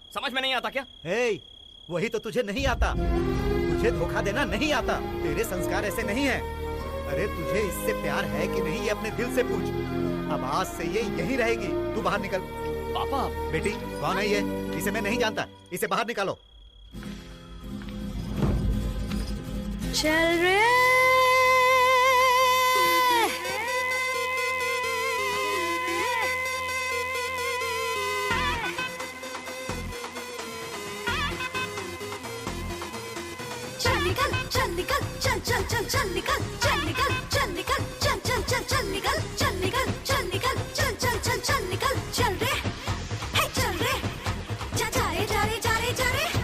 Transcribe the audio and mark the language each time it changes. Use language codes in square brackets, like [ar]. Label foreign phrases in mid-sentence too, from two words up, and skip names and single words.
[hi] समझ में नहीं आता क्या? हे, वही तो तुझे नहीं आता। तुझे धोखा देना नहीं आता। तेरे संस्कार ऐसे नहीं है। अरे तुझे इससे प्यार है कि नहीं, ये अपने दिल से पूछ। अब आज से ये यहीं रहेगी। तू बाहर निकल। पापा। बेटी कौन है ये? इसे मैं नहीं जानता। इसे बाहर निकालो। चल रे चल निकल, चल निकल, चल चल चल चल निकल, चल निकल, चल निकल, चल चल चल चल निकल, चल निकल, चल निकल, चल चल चल चल निकल, चल रे, हे चल रे, जा जा रे जा रे जा रे जा रे।